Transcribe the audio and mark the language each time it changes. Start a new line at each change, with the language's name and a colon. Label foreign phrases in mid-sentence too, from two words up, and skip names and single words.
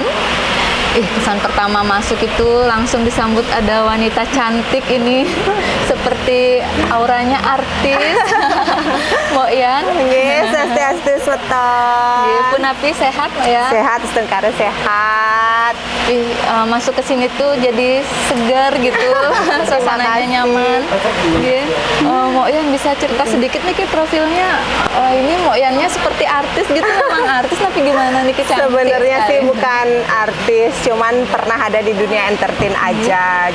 Indonesian: Kesan pertama masuk itu langsung disambut ada wanita cantik ini seperti auranya artis. Mbok Yan.
Balinese: Nggih, swastiastu swetong. Nggih, punapi sehat Mbok ya? Sehat, setengkara sehat.
Indonesian: Masuk ke sini tuh jadi segar gitu, suasananya nyaman. Mbok Yan bisa cerita sedikit nih profilnya. Ini Mbok Yannya seperti artis gitu, memang artis tapi gimana nih kecantik? Sebenarnya sih bukan artis, cuman pernah ada di dunia entertain aja.